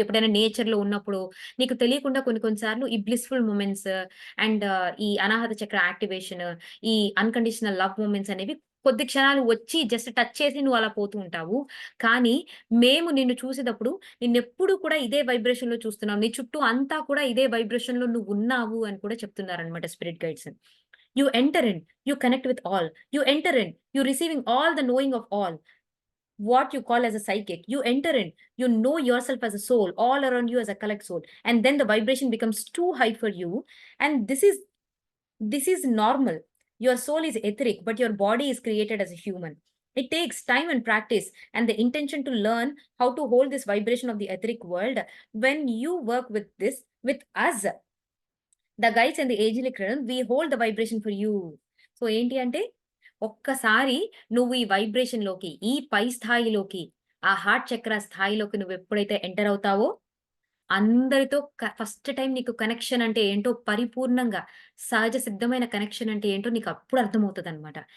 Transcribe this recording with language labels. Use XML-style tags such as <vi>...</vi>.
<te>ఎప్పుడైనా నేచర్‌లో ఉన్నప్పుడు, నీకు తెలియకుండా కొన్ని కొన్ని సార్లు ఈ బ్లిస్‌ఫుల్ మొమెంట్స్ అండ్ ఈ అనాహత చక్ర యాక్టివేషన్, ఈ అన్‌కండిషనల్ లవ్ మొమెంట్స్ అనేవి కొద్ది క్షణాలు వచ్చి జస్ట్ టచ్ చేసి నువ్వు అలా పోతూ ఉంటావు. కానీ మేము నిన్ను చూసేటప్పుడు నిన్నెప్పుడు కూడా ఇదే వైబ్రేషన్‌లో చూస్తున్నాం. నీ చుట్టూ అంతా కూడా ఇదే వైబ్రేషన్‌లో నువ్వున్నావు అని కూడా చెప్తున్నారనమాట spirit guides.</te> <en>You enter in, you connect with all. You enter in, you receiving all the knowing of all. What you call as a psychic. You enter in, you know yourself as a soul, all around you as a collect soul. And then the vibration becomes too high for you. And this is normal. Your soul is etheric, but your body is created as a human. It takes time and practice and the intention to learn how to hold this vibration of the etheric world. When you work with this, with us, the guides and the angelic realm we hold the vibration for you.</en> <te>So ఏంటి అంటే, ఒక్కసారి నువ్వు ఈ వైబ్రేషన్‌లోకి, ఈ పై స్థాయిలోకి, ఆ heart చక్ర స్థాయిలోకి నువ్వెప్పుడైతే ఎంటర్ అవుతావో, అందరితో ఫస్ట్ టైమ్ నీకు కనెక్షన్ అంటే ఏంటో పరిపూర్ణంగా, సహజ సిద్ధమైన కనెక్షన్ అంటే ఏంటో నీకు అప్పుడు అర్థమవుతదనమాట.</te>